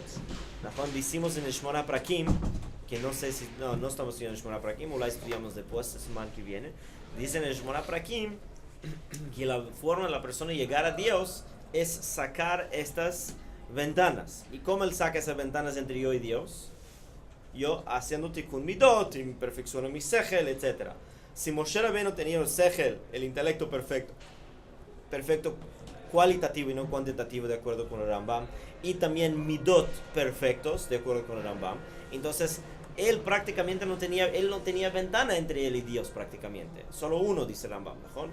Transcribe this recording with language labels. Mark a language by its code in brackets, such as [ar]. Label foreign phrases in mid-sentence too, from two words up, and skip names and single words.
[es] Decimos en el Shmona Prakim, que no sé si, no estamos estudiando el Shmona Prakim, o la estudiamos después, la semana que viene. Dicen en el Shmona Prakim que la forma de la persona llegar a Dios es sacar estas ventanas. ¿Y cómo él saca esas ventanas entre yo y Dios? Yo haciendo [he] תיקון מידות, [es] perfecciono mi sechel, etc. Si Moshe Rabbeinu tenía el sechel, el intelecto perfecto cualitativo y no cuantitativo, de acuerdo con el Rambam, y también midot perfectos, de acuerdo con el Rambam, entonces él prácticamente no tenía ventana entre él y Dios prácticamente, solo uno, dice Rambam, ¿no?